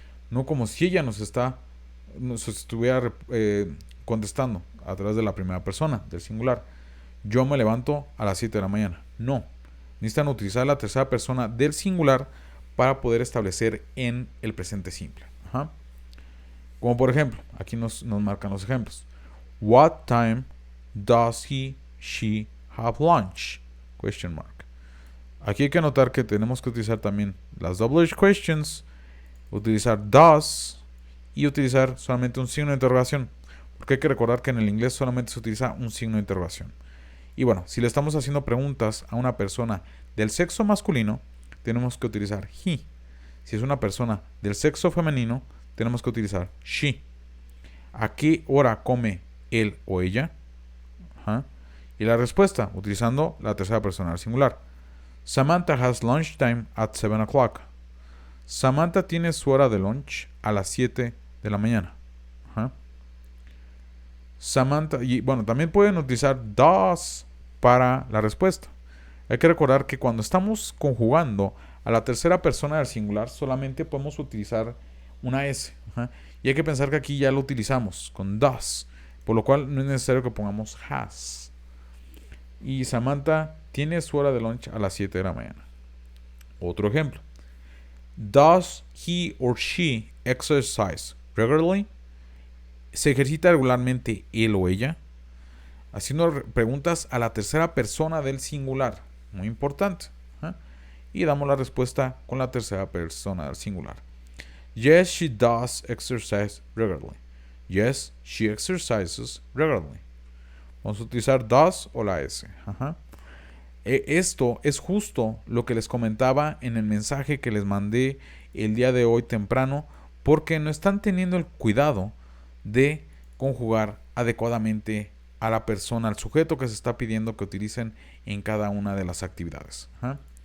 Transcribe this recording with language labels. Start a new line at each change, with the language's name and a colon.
Spanish: No como si ella nos estuviera contestando a través de la primera persona del singular. Yo me levanto a las 7 de la mañana. No. Necesitan utilizar la tercera persona del singular para poder establecer en el presente simple. Ajá. Como por ejemplo, aquí nos marcan los ejemplos.
English: What time does she have lunch? Question mark.
Spanish: Aquí hay que notar que tenemos que utilizar también las double questions, utilizar does y utilizar solamente un signo de interrogación. Porque hay que recordar que en el inglés solamente se utiliza un signo de interrogación. Y bueno, si le estamos haciendo preguntas a una persona del sexo masculino, tenemos que utilizar he. Si es una persona del sexo femenino, tenemos que utilizar she. ¿A qué hora come él o ella? Ajá. Y la respuesta, utilizando la tercera persona del singular.
English: Samantha has lunchtime at 7 o'clock.
Spanish: Samantha tiene su hora de lunch a las 7 de la mañana. Ajá. Samantha, y bueno, también pueden utilizar does para la respuesta. Hay que recordar que cuando estamos conjugando a la tercera persona del singular, solamente podemos utilizar una S. Ajá. Y hay que pensar que aquí ya lo utilizamos con does, por lo cual no es necesario que pongamos has. Y Samantha tiene su hora de lunch a las 7 de la mañana. Otro ejemplo.
English: Does he or she exercise regularly?
Spanish: ¿Se ejercita regularmente él o ella? Haciendo preguntas a la tercera persona del singular. Muy importante. ¿Eh? Y damos la respuesta con la tercera persona del singular.
English: Yes, she does exercise regularly. Yes, she exercises regularly.
Spanish: Vamos a utilizar does o la S. Ajá. Esto es justo lo que les comentaba en el mensaje que les mandé el día de hoy temprano, porque no están teniendo el cuidado de conjugar adecuadamente a la persona, al sujeto que se está pidiendo que utilicen en cada una de las actividades. Ajá.